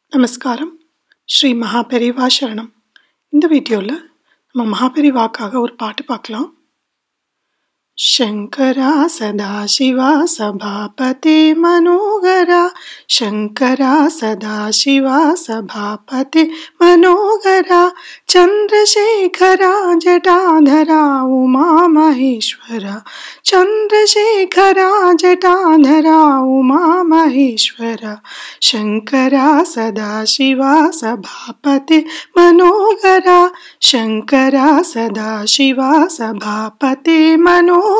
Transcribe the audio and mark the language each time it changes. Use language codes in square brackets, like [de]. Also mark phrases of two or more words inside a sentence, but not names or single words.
[ta] நமஸ்காரம். ஸ்ரீ மகாபெரிவா சரணம். இந்த வீடியோவில் நம்ம மகாபெரிவாக்காக ஒரு பாட்டு பார்க்கலாம். [sa] शंकरा सदाशिवा सभापति मनोहरा, शंकरा सदाशिवा सभापति मनोहरा, चंद्रशेखरा जटाधरा उमा महेश्वरा, चंद्रशेखरा जटाधरा उमा महेश्वरा, शंकरा सदाशिवा सभापति मनोहरा, शंकरा सदाशिवा सभापति मनोहरा,